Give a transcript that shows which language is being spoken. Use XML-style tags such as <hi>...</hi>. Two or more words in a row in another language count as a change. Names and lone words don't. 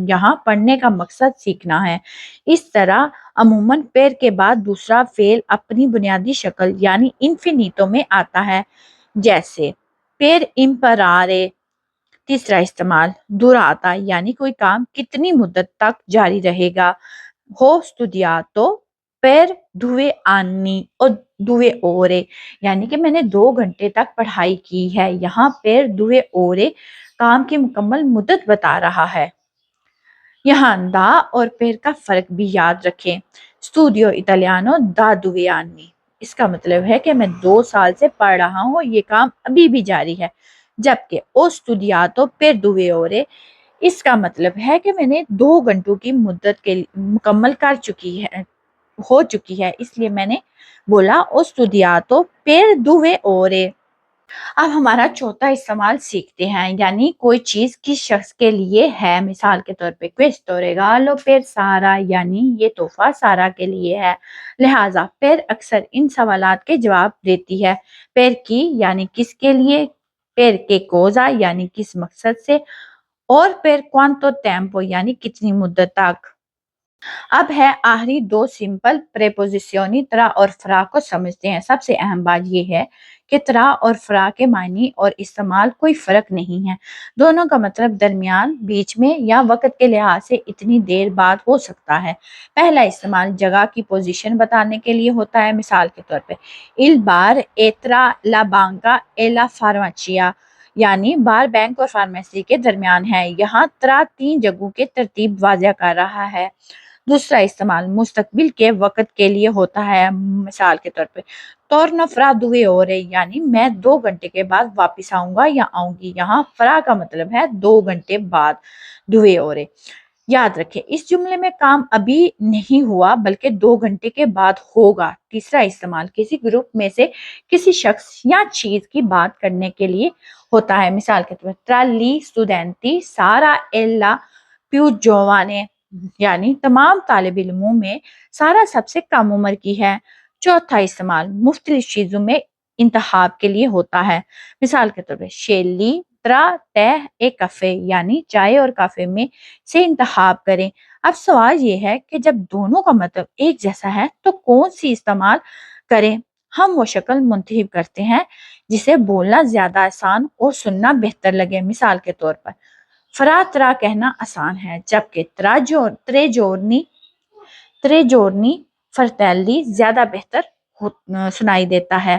<ur>یہاں پڑھنے کا مقصد سیکھنا ہے۔ اس طرح عموماً پیر کے بعد دوسرا فعل اپنی بنیادی شکل یعنی انفینیٹو میں آتا ہے جیسے</ur> <it>per imparare.</it> <ur>تیسرا استعمال دوراتا یعنی کوئی کام کتنی مدت تک جاری رہے گا۔</ur> <it>ho studiato per 2 anni o 2 ore</it> <ur>یعنی کہ میں نے 2 گھنٹے تک پڑھائی کی ہے۔ یہاں</ur> <it>per 2 ore</it> <ur>کام کی مکمل مدت بتا رہا ہے۔ یہاں دا اور per کا فرق بھی یاد رکھیں۔</ur> <it>studio italiano da 2 anni</it> <ur>اس کا مطلب ہے کہ میں 2 سال سے پڑھ رہا ہوں، یہ کام ابھی بھی جاری ہے۔ جبکہ</ur> <it>ho studiato per 2 ore</it> <ur>اس کا مطلب ہے کہ میں نے 2 گھنٹوں کی مدت کے مکمل ہو چکی ہے، اس لیے میں نے بولا</ur> <it>ho studiato per 2 ore.</it> <ur>اب ہمارا چوتھا استعمال سیکھتے ہیں یعنی کوئی چیز کس شخص کے لیے ہے۔ مثال کے طور پہ</ur> <it>questo regalo per Sara</it> <ur>یعنی یہ تحفہ سارا کے لیے ہے۔ لہٰذا per اکثر ان سوالات کے جواب دیتی ہے۔</ur> <it>per chi</it> <ur>یعنی کس کے لیے،</ur> <it>per che cosa</it> <ur>یعنی کس مقصد سے، اور</ur> <it>per quanto tempo</it> <ur>یعنی کتنی مدت تک۔ اب ہے آخری دو سمپل پریپوزیشنی ترا اور فرا کو سمجھتے ہیں۔ سب سے اہم بات یہ ہے کہ ترا اور فرا کے معنی اور استعمال کوئی فرق نہیں ہے، دونوں کا مطلب درمیان، بیچ میں یا وقت کے لحاظ سے اتنی دیر بعد ہو سکتا ہے۔ پہلا استعمال جگہ کی پوزیشن بتانے کے لیے ہوتا ہے، مثال کے طور پہ</ur> <it>il bar è tra la banca e la farmacia،</it> <ur>یعنی بار بینک اور فارمیسی کے درمیان ہے۔ یہاں ترا تین جگہوں کے ترتیب واضح کر رہا ہے۔ دوسرا استعمال مستقبل کے وقت کے لیے ہوتا ہے، مثال کے طور پہ</ur> <it>torno fra 2 ore،</it> <ur>یعنی میں 2 گھنٹے کے بعد واپس آؤں گا یا آؤں گی۔ یہاں فرا کا مطلب ہے 2 گھنٹے بعد،</ur> <it>2 ore۔</it> <ur>یاد رکھیں اس جملے میں کام ابھی نہیں ہوا بلکہ 2 گھنٹے کے بعد ہوگا۔ تیسرا استعمال کسی گروپ میں سے کسی شخص یا چیز کی بات کرنے کے لیے ہوتا ہے، مثال کے طور پر</ur> <it>tra gli studenti Sara e la più giovane،</it> <ur>یعنی تمام طالب علموں میں سارا سب سے کم عمر کی ہے۔ چوتھا استعمال مختلف چیزوں میں انتخاب کے لیے ہوتا ہے، مثال کے طور پر</ur> <it>scegli tra tè e caffè،</it> <ur>یعنی چائے اور کافی میں سے انتخاب کریں۔ اب سوال یہ ہے کہ جب دونوں کا مطلب ایک جیسا ہے تو کون سی استعمال کریں؟ ہم وہ شکل منتخب کرتے ہیں جسے بولنا زیادہ آسان اور سننا بہتر لگے، مثال کے طور پر فرا ترا کہنا آسان ہے جبکہ</ur> <it>tre giorni fertili</it> <ur>زیادہ بہتر سنائی دیتا ہے۔</ur>